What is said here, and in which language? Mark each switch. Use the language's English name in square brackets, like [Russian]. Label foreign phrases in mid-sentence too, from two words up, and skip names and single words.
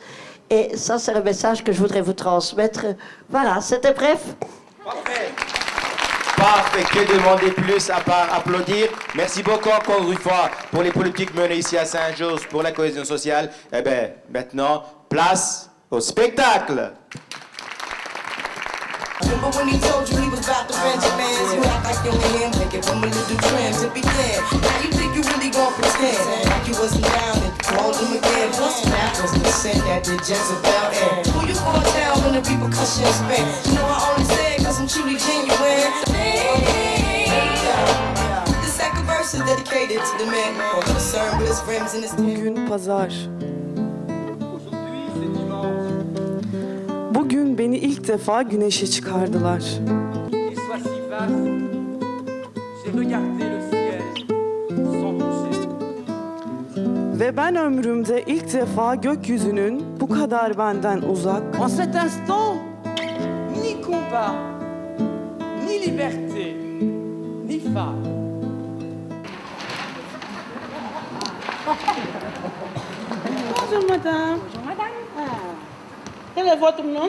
[French] Et ça, c'est le message que je voudrais vous transmettre. Voilà, c'était bref. Parfait. Parfait. Que demander plus à part applaudir? Merci beaucoup encore une fois pour les politiques menées ici à Saint-Josse pour la cohésion sociale. Eh bien, maintenant, place au spectacle. [English] Remember when he told you he was about to Benjamins? You act like you were him, thinking from a little dream to begin. Now you think you really gon' pretend like you wasn't down and told him again. Plus that was the sin that did Jezebel in. Who you gonna tell when the repercussions spin? You know I only say it cause I'm truly genuine. The second verse is dedicated to the man who's concerned with his friends and his [Turkish] Bugün pazar. Bugün beni ilk defa güneşe çıkardılar. Ve ben ömrümde ilk defa gökyüzünün bu kadar benden uzak. [French] En cet instant, ni combat, ni liberté, ni femme. Bonjour madame. Bonjour madame. Quel est votre nom?